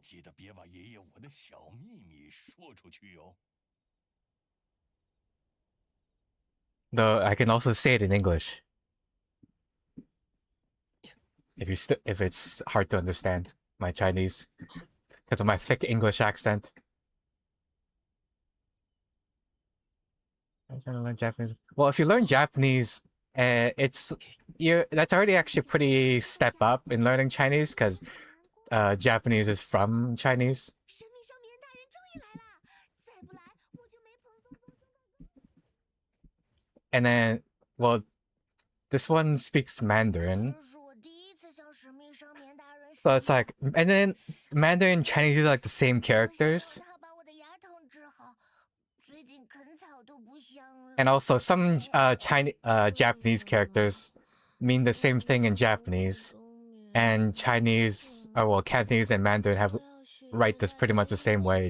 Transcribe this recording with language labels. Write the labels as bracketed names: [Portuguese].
[Chinese] 记得别把爷爷我的小秘密说出去哟。 [English] Though I can also say it in English. If it's hard to understand my Chinese because of my thick English accent. I'm trying to learn Japanese. Well, if you learn Japanese, that's already actually a pretty step up in learning Chinese because Japanese is from Chinese. [Chinese] 神秘商眠大人终于来啦！再不来我就没蓬松松。 [English] And then, well, this one speaks Mandarin. [Chinese] 这是我第一次向神秘商眠大人。 [English] So it's like, and then Mandarin and Chinese are like the same characters. [Chinese] 把我的牙痛治好。最近啃草都不香了。 [English] And also, some Japanese characters mean the same thing in Japanese. And Chinese, well, Cantonese and Mandarin write this pretty much the same way.